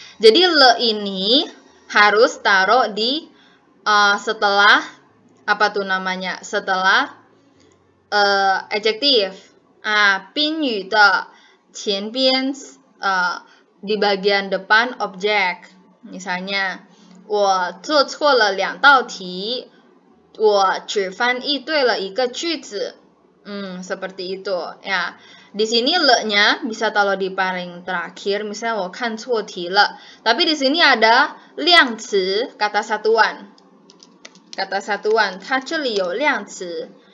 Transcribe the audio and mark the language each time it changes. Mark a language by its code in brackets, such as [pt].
[id] Jadi le ini harus taruh di setelah apa tuh namanya? Setelah adjective. 宾语的前边 di bagian depan objek. [zh] Misalnya 我做错了2道题，我只翻译对了1个句子. [id] Seperti itu ya. Di sini le-nya bisa taruh di paling terakhir, misalnya 我看错题了. Tapi di sini ada 量词 kata satuan. Kata satuan, [zh] 它这里有量词.